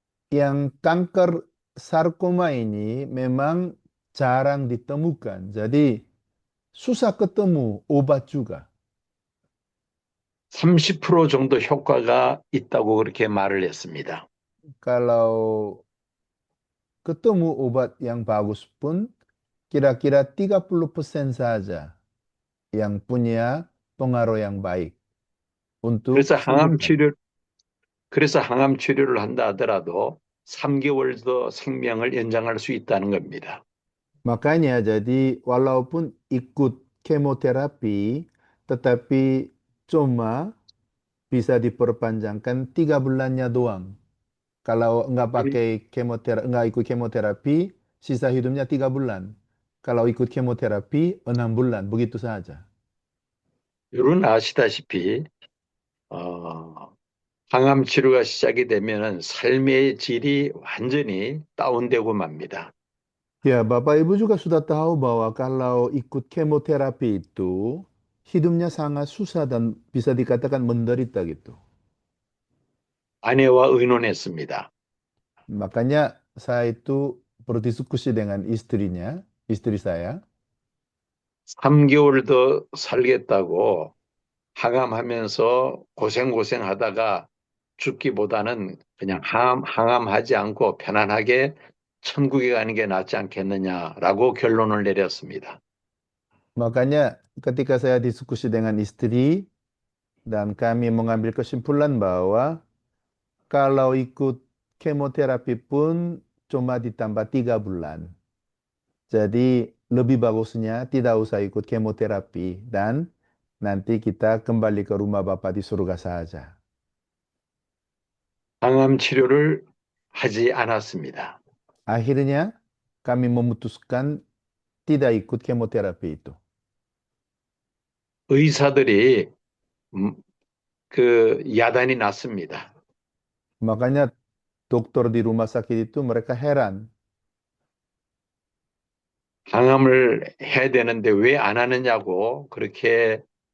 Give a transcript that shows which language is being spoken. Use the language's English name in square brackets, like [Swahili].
[Indonesian] Yang kanker sarkoma ini memang jarang ditemukan. Jadi susah ketemu obat juga. [Korean] 30% 정도 효과가 있다고 그렇게 말을 했습니다. [Indonesian] Kalau ketemu obat yang bagus pun kira-kira 30% saja yang punya pengaruh yang baik untuk [Korean] 그래서 [Indonesian] kesembuhan. [Korean] 항암 치료를 한다 하더라도 3개월 더 생명을 연장할 수 있다는 겁니다. [Indonesian] Makanya jadi walaupun ikut kemoterapi, tetapi cuma bisa diperpanjangkan 3 bulannya doang. Kalau nggak pakai kemoterapi, nggak ikut kemoterapi, sisa hidupnya 3 bulan. Kalau ikut kemoterapi 6 bulan, begitu saja. [Korean] 여러분 아시다시피 항암 치료가 시작이 되면은 삶의 질이 완전히 다운되고 맙니다. [Indonesian] Ya, Bapak Ibu juga sudah tahu bahwa kalau ikut kemoterapi itu, hidupnya sangat susah dan bisa dikatakan menderita gitu. [Korean] 아내와 의논했습니다. [Indonesian] Makanya saya itu berdiskusi dengan istri saya. [Korean] 3개월 더 살겠다고 항암하면서 고생하다가 죽기보다는 그냥 항암하지 않고 편안하게 천국에 가는 게 낫지 않겠느냐라고 결론을 내렸습니다. [Indonesian] Makanya ketika saya diskusi dengan istri dan kami mengambil kesimpulan bahwa kalau ikut kemoterapi pun cuma ditambah 3 bulan. Jadi lebih bagusnya tidak usah ikut kemoterapi dan nanti kita kembali ke rumah Bapak di surga saja. [Korean] 항암 치료를 하지 않았습니다. [Indonesian] Akhirnya kami memutuskan tidak ikut kemoterapi itu. [Korean] 의사들이 야단이 났습니다. [Indonesian] Makanya dokter di rumah sakit itu mereka heran. [Korean] 항암을 해야 되는데 왜 안 하느냐고 그렇게